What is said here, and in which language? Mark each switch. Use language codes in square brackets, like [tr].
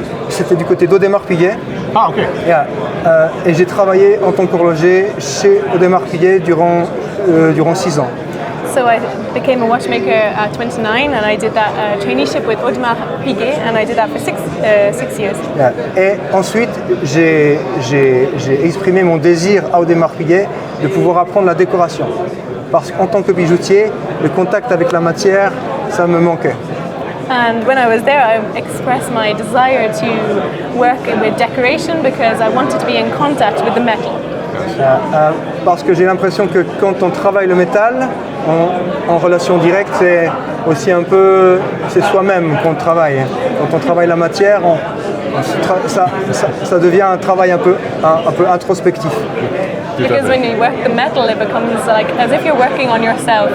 [fr] C'était du côté d'Audemars Piguet. Ah, ok. Et j'ai travaillé en tant qu'horloger chez Audemars Piguet durant 6 ans. [en] So I became a watchmaker at 29 and I did that traineeship with Audemars Piguet and I did that for six years. [fr] Et ensuite, j'ai exprimé mon désir à Audemars Piguet de pouvoir apprendre la décoration. Parce qu'en tant que bijoutier, le contact avec la matière, ça me manquait. [en] And when I was there, I expressed my desire to work with decoration because I wanted to be in contact with the metal. [fr] Parce que j'ai l'impression que quand on travaille le métal, en relation directe, c'est aussi un peu, c'est soi-même qu'on travaille. Quand on travaille la matière, ça devient un travail un peu introspectif. [en] Because when you work the metal, it becomes like as if you're working on yourself.